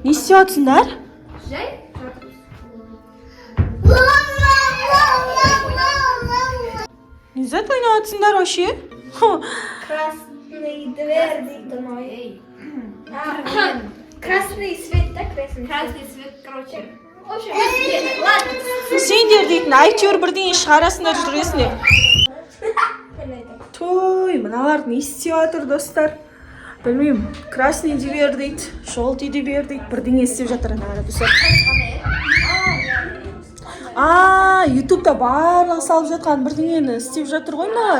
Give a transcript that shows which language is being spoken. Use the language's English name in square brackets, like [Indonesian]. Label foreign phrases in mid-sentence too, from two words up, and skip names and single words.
[Kazakh] істеп Жай? Не за ойнап жатсыңдар вообще? [Russian] Красный дверь [Kazakh] дейді ой. [Russian] Красный свет, да, красный? Красный свет, короче. В общем, ладно. [Kazakh] Сендер дейтін әйтеуір бірдеңе шығарасыңдар жүресіңдер. Той, мыналар не істеп жатыр достар? Білмеймін, [Russian] красный дверь [Kazakh] дейді, [Russian] желтый дверь [Kazakh] дейді, бірдеңе істеп жатыр ана достар. Ютубта барлығы салып жатқан бірдеңені істеп жатыр ғой мыналар.